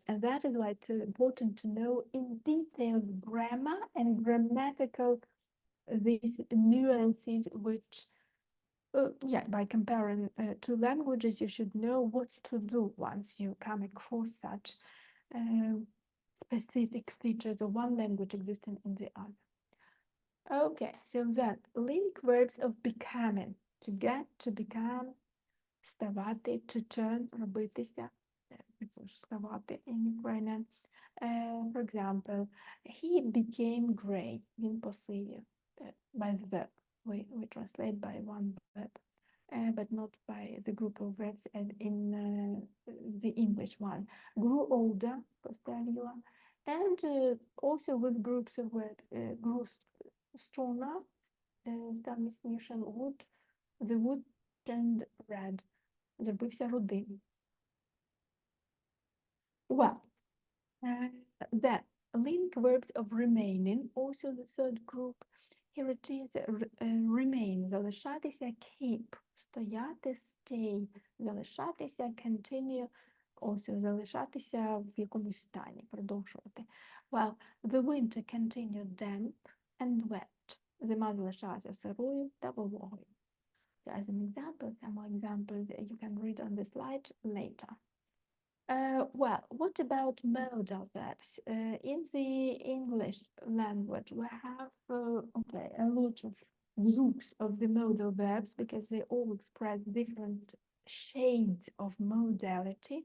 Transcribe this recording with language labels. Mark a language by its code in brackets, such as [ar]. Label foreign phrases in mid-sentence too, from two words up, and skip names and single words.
[en] And that is why it's important to know in detail grammar and grammatical these nuances which, yeah, by comparing two languages, you should know what to do once you come across such specific features of one language existing in the other. Okay, so then link verbs of becoming, to get, to become, ставати, to turn, [uk] робитися, ставати [en] in Ukrainian. For example, he became gray, [uk] він посивів, [en] by the verb, we translate by one verb, but not by the group of verbs as in the English one. Grew older, posterior, and also with groups of words, grew stronger, [uk] став міцнішим, [en] wood, the wood turned red, [uk] зробився рудим. [en] Well, the link verbs of remaining, also the third group. Here it is, remain, залишатися, keep, стояти, stay, залишатися, continue, also [uk] залишатися в якомусь стані, продовжувати. [en] Well, the winter continued damp and wet. [uk] Зима залишалася сирою та вологою. [en] So as an example, some more examples you can read on the slide later. Well, what about modal verbs? In the English language, we have a lot of groups of the modal verbs because they all express different shades of modality.